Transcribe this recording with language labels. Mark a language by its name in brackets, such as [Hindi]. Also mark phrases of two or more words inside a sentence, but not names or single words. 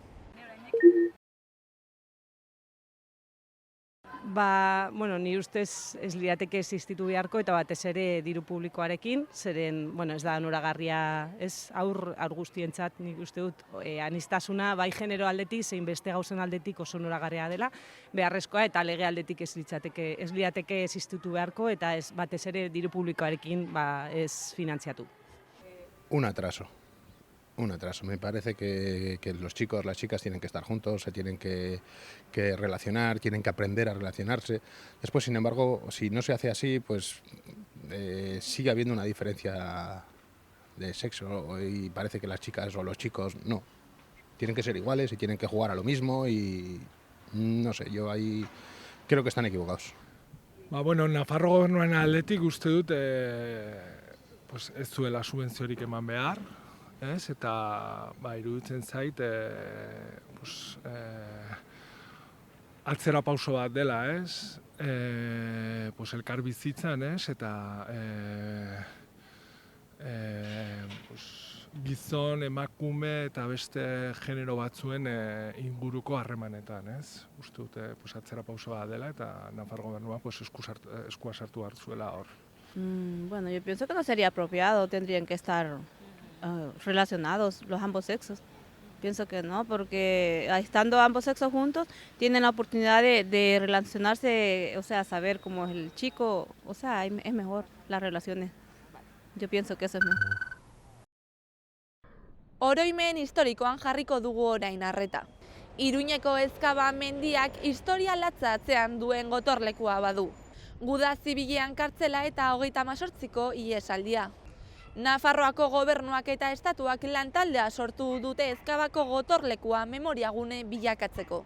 [Basque] Ni ustez ez lirateke existitu beharko eta batez ere diru publikoarekin, zeren ez da onuragarria, ez aur guztientzat nik uste dut aniztasuna bai genero aldetik zein beste gauzen aldetik oso onuragarria dela, beharrezkoa eta lege aldetik ez lirateke existitu beharko eta ez batez ere diru publikoarekin ez finantziatu. [Spanish] Un atraso. Me parece que los chicos, las chicas tienen que estar juntos, se tienen que relacionar, tienen que aprender a relacionarse. Después, sin embargo, si no se hace así, pues sigue habiendo una diferencia de sexo y parece que las chicas o los chicos no. Tienen que ser iguales y tienen que jugar a lo mismo y no sé, yo ahí creo que están equivocados. [Basque] Nafarro gobernuaren aldetik uste dut ez zuela subentziorik eman behar. Eta iruditzen zait atzera pauso bat dela, elkar bizitzan, eta gizon, emakume eta beste genero batzuen inguruko harremanetan, uste dute atzera pauso bat dela eta Nafar gobernua eskua sartu hartzuela hor. [Spanish] Yo pienso que no sería apropiado, tendrían que estar relacionados los ambos sexos. Pienso que no, porque estando ambos sexos juntos tienen la oportunidad de relacionarse, saber cómo es el chico, es mejor las relaciones. Yo pienso que eso es mejor. [Basque] Oroimen historikoan jarriko dugu orain arreta. Iruñeko Ezkaba mendiak historia latza atzean duen gotorlekua badu. Guda zibilean kartzela eta 38ko ihesaldia. Nafarroako gobernuak eta estatuak lantaldea sortu dute Ezkabako gotorlekua memoriagune bilakatzeko.